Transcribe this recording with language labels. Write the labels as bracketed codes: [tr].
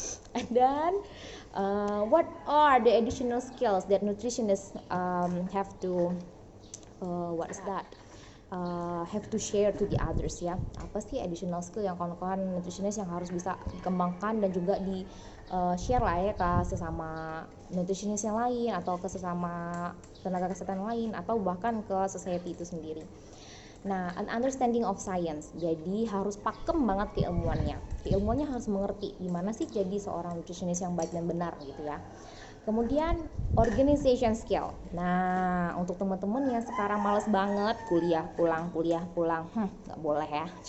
[en] And then what are the additional skills that nutritionists have to what is that? have to share to the others ya. [id] Apa sih additional skill yang kawan-kawan nutritionist yang harus bisa dikembangkan dan juga di share lah ya ke sesama nutritionist yang lain atau ke sesama tenaga kesehatan lain atau bahkan ke society itu sendiri. [en] Nah, an understanding of science. [id] Jadi harus pakem banget keilmuannya. Keilmuannya harus mengerti gimana sih jadi seorang nutritionist yang baik dan benar gitu ya. Kemudian organization skill. Nah, untuk teman-teman yang sekarang males banget kuliah pulang, nggak boleh ya.